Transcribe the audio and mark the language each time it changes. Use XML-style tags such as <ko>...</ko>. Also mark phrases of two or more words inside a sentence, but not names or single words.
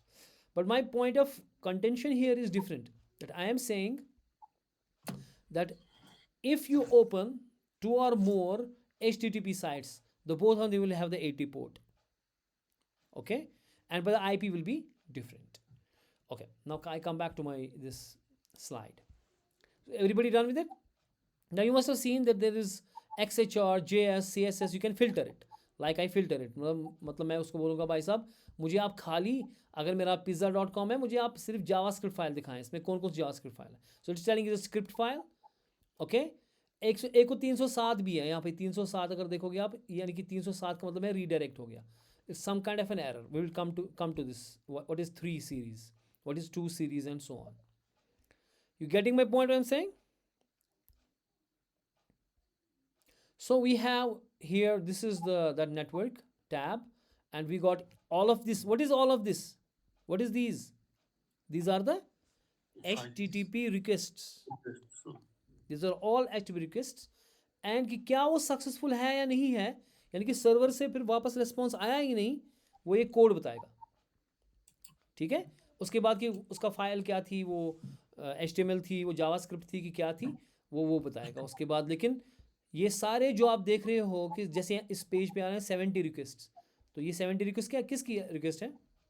<en>But my point of contention here is different. That I am saying that if you open two or more HTTP sites, the both of them will have the 80 port. Okay, and but the IP will be different. Okay, now I come back to my this slide. Everybody done with it? Now you must have seen that there is XHR, JS, CSS, you can filter it. Like I filter it.</en> <hi>मतलब मैं उसको बोलूँगा भाई साहब मुझे आप खाली, अगर मेरा pizza.com है, मुझे आप सिर्फ</hi> <en>JavaScript file</en> <hi>दिखाएं, इसमें कौन कौन सी</hi> <en>JavaScript file</en> <hi>है.</hi> <en>So it's telling is script file.</en> <hi>ओके, एक को 307 भी है यहाँ पे. 307 अगर देखोगे आप, यानी कि 307 का मतलब है रीडायरेक्ट हो गया.</hi> <en>It's some kind of an error. We will come to this. What is 3 series, what is 2 series and so on. You getting my point what I'm saying? So we have here, this is the that network tab, and we got all of this. What is all of this? What is these? These are the HTTP requests. These are all HTTP requests.</en> <hi>And कि क्या वो सक्सेसफुल है या नहीं है, यानी कि सर्वर से फिर वापस रिस्पॉन्स आया ही नहीं, वो ये कोड बताएगा. ठीक है, उसके बाद कि उसका फाइल क्या थी, वो HTML थी, वो जावास्क्रिप्ट थी, कि क्या थी, वो बताएगा उसके बाद. लेकिन ये सारे जो आप देख रहे हो कि जैसे इस पेज पे आ रहे हैं 70 रिक्वेस्ट, तो ये 70 रिक्वेस्ट क्या किसकी रिक्वेस्ट है?</hi>